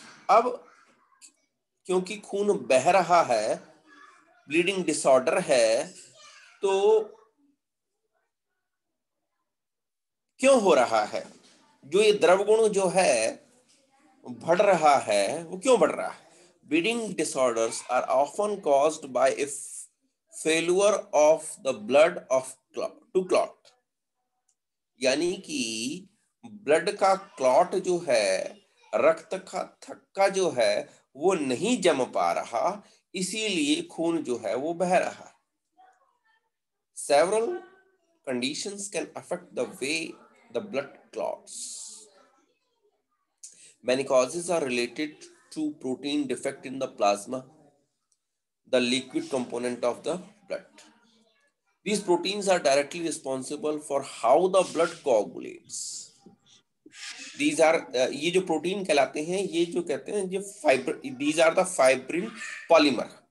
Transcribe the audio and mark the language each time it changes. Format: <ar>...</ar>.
<hi>अब क्योंकि खून बह रहा है, ब्लीडिंग डिसऑर्डर है, तो क्यों हो रहा है, जो ये द्रव गुण जो है बढ़ रहा है, वो क्यों बढ़ रहा है,</hi> <en>Bleeding disorders are often caused by a failure of the blood to clot.</en> <hi>यानी कि ब्लड का क्लॉट जो है, रक्त का थक्का जो है वो नहीं जम पा रहा, इसीलिए खून जो है वो बह रहा है.</hi> <en>Several conditions can affect the way the blood clots. Many causes are related to protein defect in the plasma, the liquid component of the blood. These proteins are directly responsible for how the blood coagulates. These are</en> <hi>ये जो protein कहलाते हैं, ये जो कहते हैं ये</hi> <en>these are the fibrin polymer.</en>